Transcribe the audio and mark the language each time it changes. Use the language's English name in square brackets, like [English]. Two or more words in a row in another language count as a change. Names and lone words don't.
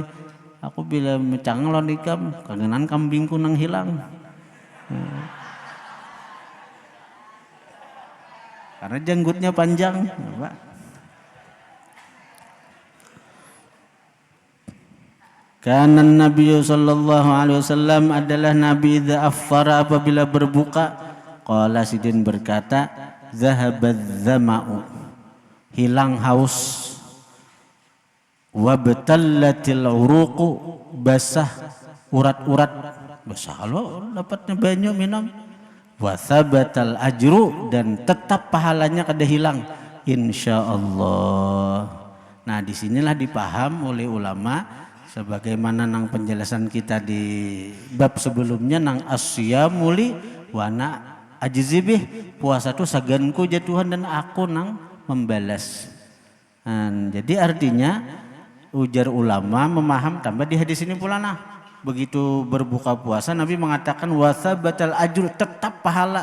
[Banjar] Aku bila mecanglon ikam, kangenan kambingku nang hilang. Karena janggutnya panjang, Pak. Karena Nabi [Arabic] sallallahu alaihi wasallam [Banjar] adalah Nabi [Arabic] idza afthara, [Banjar] apabila berbuka, qala sidin berkata, [Arabic] zahabadz zama'u, [Banjar] hilang haus, [Arabic] wabtallatil uruqu, [Banjar] basah urat-urat, basah lo dapatnya banyak minum. [Arabic] Wa thabatal ajru, [Banjar] dan tetap pahalanya kada hilang insyaallah. Nah disinilah dipaham oleh ulama sebagaimana nang penjelasan kita di bab sebelumnya nang [Arabic] as-siyamu li wa ana ajzibih, [Banjar] puasa itu saganku ja Tuhan dan aku nang membalas. Jadi artinya ujar ulama memaham tambah di hadis ini pula nah. Begitu berbuka puasa Nabi mengatakan [Arabic] wasabatal ajr, [Banjar] tetap pahala.